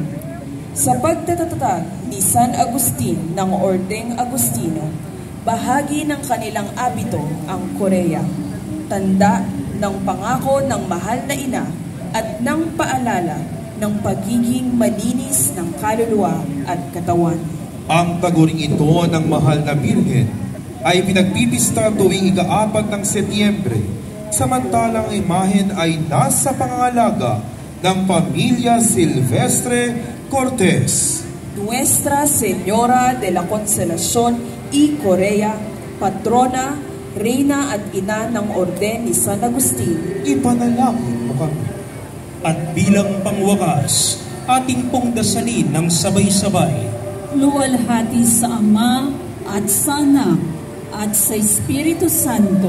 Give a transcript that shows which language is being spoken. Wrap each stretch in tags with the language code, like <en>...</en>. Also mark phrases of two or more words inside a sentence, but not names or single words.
<tl>Sa pagtatatag ni San Agustin ng Ordeng Agustino, bahagi ng kanilang abito ang Korea, tanda ng pangako ng mahal na ina at ng paalala ng pagiging malinis ng kaluluwa at katawan. Ang taguring ito ng mahal na birhen ay pinagpipista tuwing ika-4 ng Setyembre, samantalang imahen ay nasa pangangalaga ng pamilya Silvestre Cortez. Nuestra Señora de la Consolación y Corea, patrona, reyna at ina ng Orden ni San Agustin, ipanalangin mo kami. At bilang pangwakas, ating pong dasalin ng sabay-sabay. Luwalhati sa Ama at sa Anak at sa Espiritu Santo,</tl>